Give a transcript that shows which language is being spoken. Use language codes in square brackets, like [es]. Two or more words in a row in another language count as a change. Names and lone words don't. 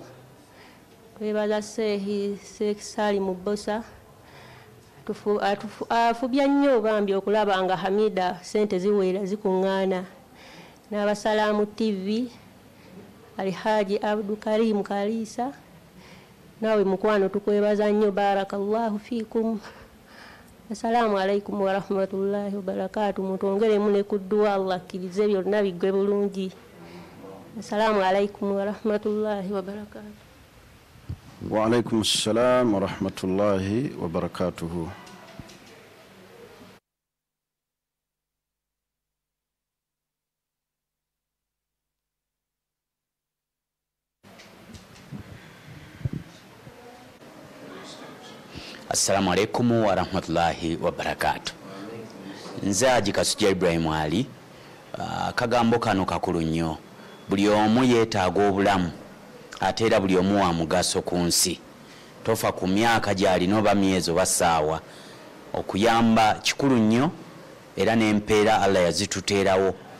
[lg] Twebaza Seehi Sali mu Bosa afubya nnyo bambi okulaba nga Hamida ssente ziwera zikuŋŋaana. N'abasalamu TV Alhaji Abdul Karim Kalisa nawe mukwano tukwebaza nnyo [ar] بارك الله فيكم. السلام عليكم ورحمة الله وبركاته. [lg] Mutwongeremu ne ku dduwa Allah akkirize byonna bigwe bulungi. [ar] السلام عليكم ورحمة الله وبركاته. وعليكم السلام ورحمة الله وبركاته. السلام عليكم ورحمة الله وبركاته. [lg] Nzaji Kasujja Ibrahim Ali. Kagambo kano kakulu nnyo. Buli omu yeetaaga obulamu ate era buli omu wa mugaso ku nsi. Tofa ku myaka gy'alina oba myezi oba ssaawa. Okuyamba kikulu nnyo era n'empeera Allah yazituteerawo.